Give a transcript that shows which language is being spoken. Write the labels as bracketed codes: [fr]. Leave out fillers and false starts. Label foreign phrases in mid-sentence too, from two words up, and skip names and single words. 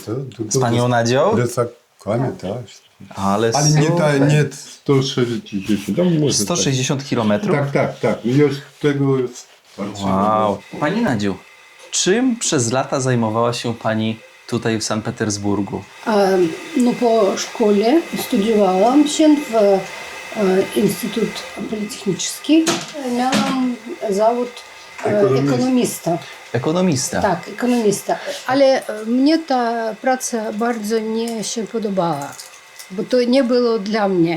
[pl] Z panią Nadzią? Plecakami, tak. Ale Ale nie, super. nie 160, tam może 160 kilometrów? tak. Już tego jest Wow. Pani Nadziu, czym przez lata zajmowała się pani tutaj w Sankt Petersburgu? [ru] Ну, по школе [pl] studiowałam się w Instytut Politechniczny. Miałam zawód ekonomista. Ekonomista. Tak, ekonomista. Ale mnie ta praca bardzo nie się podobała, bo to nie było dla mnie.